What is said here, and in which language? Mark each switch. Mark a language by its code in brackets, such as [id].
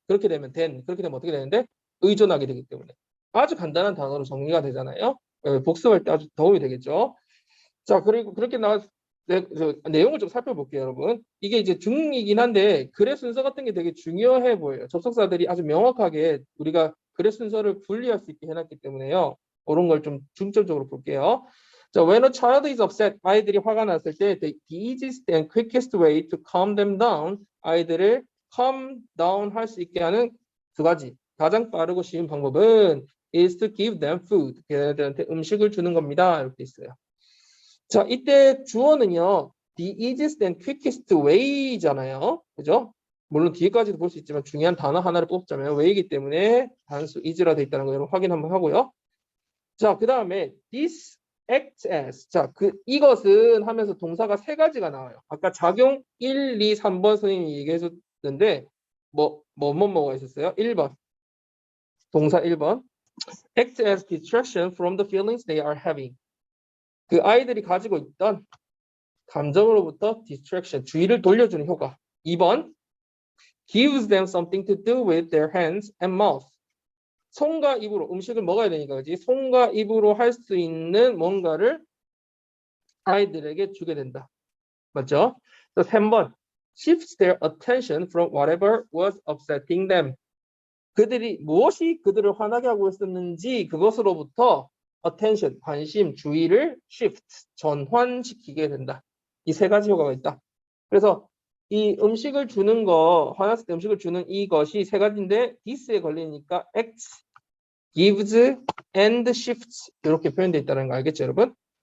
[ko] 그렇게 되면 어떻게 되는데? 의존하게 되기 때문에. 아주 간단한 단어로 정리가 되잖아요. 복습할 때 아주 도움이 되겠죠. 자, 그리고 그렇게 네, 내용을 좀 살펴볼게요, 여러분. 이게 이제 중이긴 한데 글의 순서 같은 게 되게 중요해 보여요. 접속사들이 아주 명확하게 우리가 글의 순서를 분리할 수 있게 해놨기 때문에요. 그런 걸 좀 중점적으로 볼게요. [en] 자, when a child is upset, [ko] 아이들이 화가 났을 때 [en] the easiest and quickest way to calm them down, 아이들을 calm down [ko] 할 수 있게 하는 두 가지. 가장 빠르고 쉬운 방법은 [en] is to give them food. [ko] 걔네들한테 음식을 주는 겁니다. 이렇게 있어요. 자, 이때 주어는요, [en] the easiest and quickest way [ko] 잖아요. 그죠? 물론 뒤에까지도 볼 수 있지만 중요한 단어 하나를 뽑자면 way이기 때문에 단수 is라 돼 있다는 거 여러분 확인 한번 하고요. 자, 그 다음에 [en] this act as. [ko] 자, 이것은 하면서 동사가 세 가지가 나와요. 아까 작용 1, 2, 3번 선생님이 얘기해 줬는데 뭐가 있었어요? 1번. 동사 1번. [en] act as distraction from the feelings they are having. [ko] 그 아이들이 가지고 있던 감정으로부터 distraction, 주의를 돌려주는 효과. [en] 2번, gives them something to do with their hands and mouth. [ko] 손과 입으로 음식을 먹어야 되니까 그지? 손과 입으로 할 수 있는 뭔가를 아이들에게 주게 된다. 맞죠? [en] 또 3번, shifts their attention from whatever was upsetting them. [ko] 무엇이 그들을 화나게 하고 있었는지 그것으로부터 attention, 관심, 주의를 shift, 전환시키게 된다. 이 세 가지 효과가 있다. 그래서 이 음식을 주는 거, 화났을 때 음식을 주는 이것이 세 가지인데 this에 걸리니까 [en] acts, gives, and shifts [ko] 이렇게 표현되어 있다는 거 알겠죠, 여러분?